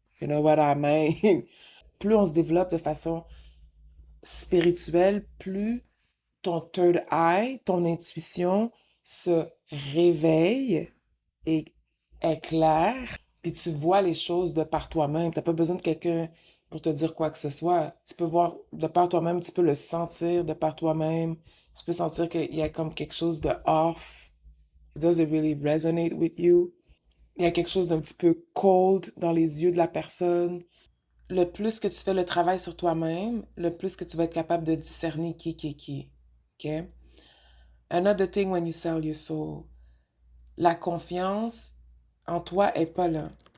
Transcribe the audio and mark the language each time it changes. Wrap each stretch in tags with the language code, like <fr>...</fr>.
<en>You know what I mean?</en> <fr>Plus on se développe de façon spirituelle, plus ton third eye, ton intuition se réveille et est claire, puis tu vois les choses de par toi-même. T'as pas besoin de quelqu'un pour te dire quoi que ce soit. Tu peux voir de par toi-même, tu peux le sentir de par toi-même. Tu peux sentir qu'il y a comme quelque chose de off.</fr> <en>It doesn't really resonate with you.</en> <fr>Il y a quelque chose d'un petit peu cold dans les yeux de la personne. Le plus que tu fais le travail sur toi-même, le plus que tu vas être capable de discerner qui. OK?</fr> <en>Another thing when you sell your soul.</en> <fr>La confiance en toi est pas là.</fr>